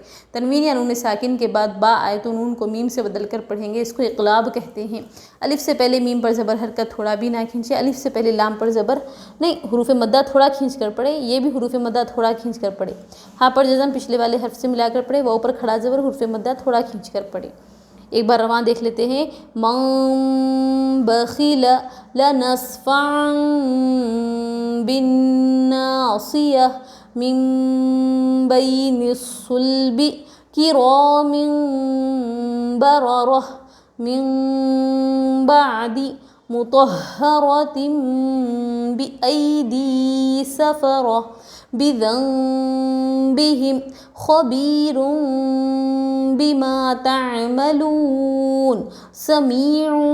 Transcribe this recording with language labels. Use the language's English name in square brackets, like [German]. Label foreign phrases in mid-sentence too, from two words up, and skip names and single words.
[Urdu] تنوین یا نون ساکن کے بعد با آئے تو نون کو میم سے بدل کر پڑھیں گے، اس کو اقلاب کہتے ہیں۔ الف سے پہلے میم پر زبر حرکت تھوڑا بھی نہ کھینچے، الف سے پہلے لام پر زبر نہیں، حروف مدہ تھوڑا کھینچ کر پڑھے، یہ بھی حروف مدہ تھوڑا کھینچ کر پڑھے۔ ہاں پر جزم پچھلے والے حرف سے ملا کر پڑھے، واو پر کھڑا زبر حروف مدہ تھوڑا کھینچ کر پڑھے۔ ایک بار رواں دیکھ لیتے ہیں۔ [Arabic] من بخل لنصفعا بالناصیہ، من بین الصلب کرام بررہ، من بعد مطہرۃ بأیدی سفرہ، بذنبہم خبیر بما تعملون، سمیع